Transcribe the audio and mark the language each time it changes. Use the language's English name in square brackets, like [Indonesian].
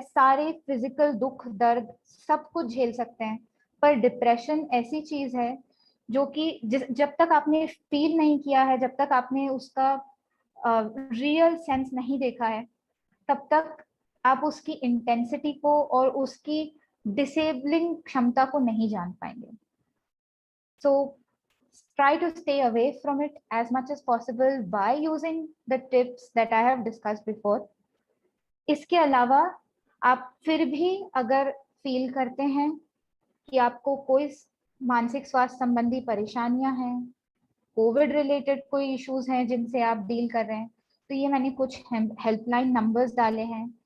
[Hindi] सारे फिजिकल दुख दर्द सब कुछ झेल सकते हैं, पर डिप्रेशन ऐसी चीज है जो कि जब तक आपने फील नहीं किया है, जब तक आपने उसका रियल सेंस नहीं देखा है, तब तक आप उसकी इंटेंसिटी को और उसकी डिसेबलिंग क्षमता को नहीं जान पाएंगे। [English] So try to stay away from it as much as possible by using the tips that I have discussed before. [Hindi] इसके अलावा आप फिर भी अगर फील करते हैं कि आपको कोई मानसिक स्वास्थ्य संबंधी परेशानियां हैं, कोविड रिलेटेड कोई इश्यूज हैं जिनसे आप डील कर रहे हैं, तो ये मैंने कुछ हेल्पलाइन नंबर्स डाले हैं।